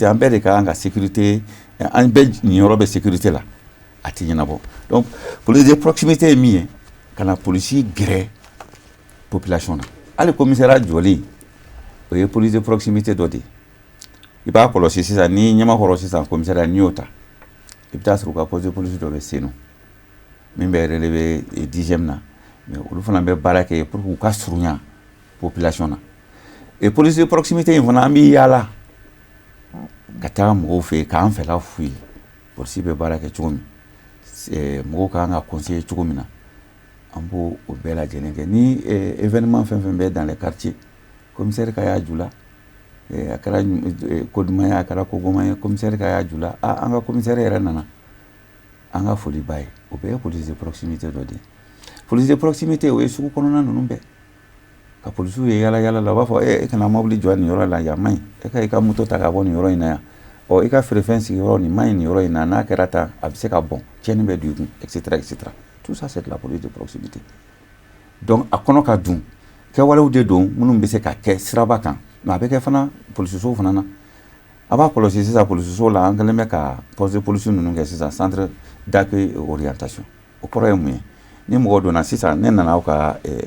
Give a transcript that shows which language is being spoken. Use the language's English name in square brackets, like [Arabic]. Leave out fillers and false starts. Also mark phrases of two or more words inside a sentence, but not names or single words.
[Bambara] an bɛɛ de ka kan ka sécurité an bɛɛ niyɔrɔ bɛ sécurité la a tɛ ɲɛnabɔ [French] donc police de proximité [Bambara] ye min ye ka na polisi gɛrɛ population na hali commissariat jɔli o ye [French] police de proximité [Bambara] dɔ de ye i b'a kɔlɔsi sisan ni ɲɛmakɔrɔ sisan commissariat n'i y'o ta i bɛ taa sɔrɔ u ka [French] poste de police [Bambara] dɔ bɛ Senu min bɛ relevé 10e na mais olu fana bɛ baara kɛ pour que u ka surunya population na [French] et police de proximité [Bambara] in fana an bɛ yaala ka taa mɔgɔw fɛ yen k'an fɛla f'u ye polisi bɛ baara kɛ cogo min mɔgɔw ka kan ka conseiller cogo min na an b'o o bɛɛ lajɛlen kɛ ni événement fɛn fɛn bɛ [French] dans les quartiers [Bambara] commissaire ka y'a ju la a kɛra ko duman ye a kɛra ko goman ye commissaire ka y'a ju la an ka commissaire yɛrɛ nana an ka foli b'a ye o bɛɛ ye [French] police de proximité [Bambara] dɔ de ye [French] police de proximité [Bambara] o ye sugu kɔnɔna ninnu bɛɛ ka polisiw ye yala yala la u b'a fɔ e kana mobili jɔ nin yɔrɔ la yan man ɲi e ka i ka moto ta ka bɔ nin yɔrɔ in na yan i ka feerefɛn sigi yɔrɔ nin man ɲi nin yɔrɔ in na n'a kɛra tan a bɛ se ka bɔn tiɲɛni bɛ don i kun [French] etc etc tout ça c'est de la police de proximité donc [Bambara] a kɔnɔ ka dun kɛwalew de don minnu bɛ se ka kɛ siraba kan mais a bɛ kɛ fana polisisow fana na a b'a kɔlɔsi sisan polisisow la an kɛlen bɛ ka [French] poste de police [Bambara] ninnu kɛ sisan [French] centre d'accueil orientation [Bambara] o kɔrɔ ye mun ye ni mɔgɔ donna sisan ne nana aw ka